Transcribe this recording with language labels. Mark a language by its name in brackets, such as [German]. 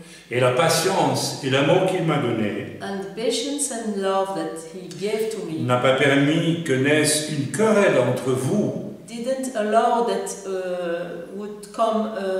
[French] Et la patience et l'amour qu'il m'a donné [English] and patience and love that He gave to me, [French] n'a pas permis que naisse une querelle entre vous [English] didn't allow that would come